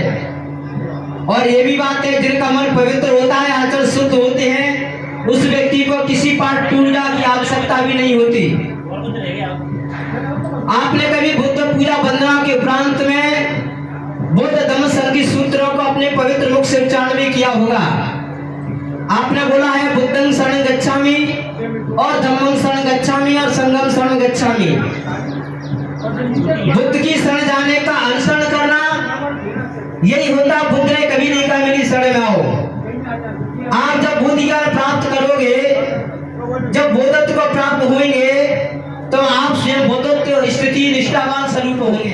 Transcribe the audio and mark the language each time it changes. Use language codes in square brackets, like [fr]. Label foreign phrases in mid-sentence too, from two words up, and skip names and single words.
[hi] और ये भी बात है, जिनका मन पवित्र होता है, आचरण शुद्ध होते हैं, उस व्यक्ति को किसी पाठ पूजा की आवश्यकता भी नहीं होती। आपने कभी बुद्ध पूजा वंदना के उपरांत में बुद्ध धम्म संघ की सूत्रों को अपने पवित्र मुख से उच्चारण भी किया होगा। आपने बोला है, [pi] बुद्धं शरणं गच्छामि [hi] और [pi] धम्मं शरणं गच्छामि [hi] और [pi] संघं शरणं गच्छामि। [hi] बुद्ध की शरण जाने का अनुसरण करना यही होता। बुद्ध ने कभी नहीं कहा मेरी शरण में आओ। आप जब बुद्ध ज्ञान प्राप्त करोगे, जब बोधत्व को प्राप्त होंगे, तो स्वयं बुद्धत्व स्थिति निष्ठावान स्वरूप होंगे।